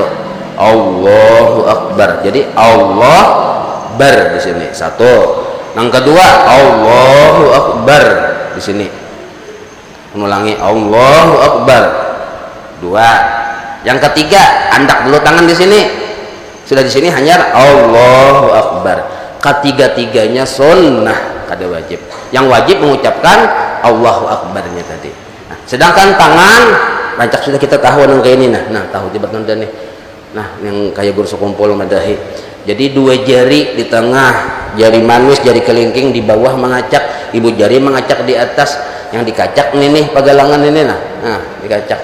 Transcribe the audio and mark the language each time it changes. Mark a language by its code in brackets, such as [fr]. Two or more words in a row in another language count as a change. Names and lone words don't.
[ar] الله أكبر. [id] Jadi Allah bar di sini. 1. Yang kedua [ar] الله أكبر [id] di sini. Mengulangi [ar] الله أكبر. [id] 2. [bjn] Yang ketiga andak dulu tangan di sini. [id] Sudah di sini hanya [ar] الله أكبر. [bjn] Ketiga-tiganya sunnah, kada wajib. Yang wajib mengucapkan Allahu Akbarnya tadi. Nah, sedangkan tangan rancak sudah kita tahu nang kayak ini nah tahu tiba nanda nih. Nah, yang kayak guru sekumpul madahi. Jadi 2 jari di tengah, jari manis, jari kelingking di bawah mengacak, ibu jari mengacak di atas, yang dikacak nih pagalangan ini nah dikacak.